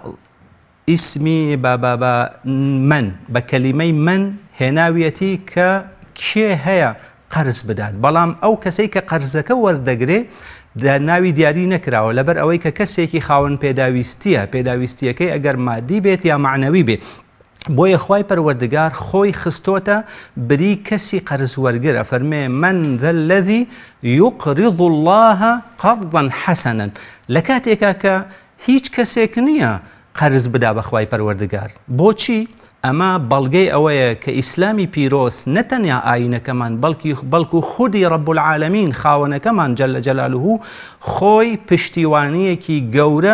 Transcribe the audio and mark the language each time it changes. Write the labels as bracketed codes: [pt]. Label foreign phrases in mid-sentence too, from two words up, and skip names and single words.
[ckb] ئیسمی من بە کەلیمەی من هێناویەتی کە کێ هەیە قەرز بدات بەڵام ئەو کەسەی کە قەرزەکە وەردەگرێ ناوی دیاری نەکراوە لەبەر ئەوەی کە کەسێکی خاوەن پێداویستیە پێداویستیەکەی ئەگەر مادی بێت یا معنەوی بێت بۆیە خوای پەروەردگار خۆی خستۆتە بری کەسی قەرز وەرگرە فەرمێ [ar] من ذا الذي يقرض الله قرضا حسنا [ckb] لە کاتێکا کە هیچ کەسێک نییە قەرز بدا بە خوای پەروەردگار بۆچی؟ ئەمە بەڵگەی ئەوەیە کە ئیسلامی پیرۆز نەتەنیا ئاینەکەمان بەڵکو خودی [ar] ڕەب العالەمین [ckb] خاوەنەکەمان [ar] جەل جەلالوه [ckb] خۆی پشتیوانیەکی گەورە